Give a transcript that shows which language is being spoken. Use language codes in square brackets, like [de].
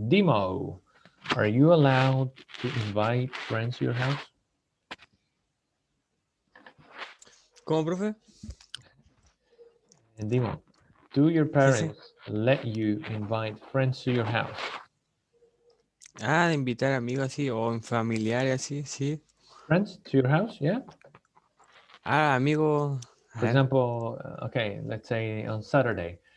[en] Demo, are you allowed to invite friends to your house? [es] ¿Cómo, profe? [en] And Demo, do your [es] Sí, sí. [en] parents let you invite friends to your house? [es] Ah, de invitar amigos así, o en familiares así, sí. [en] Friends to your house, yeah? [es] Ah, amigos. [en] For example, okay, let's say on Saturday.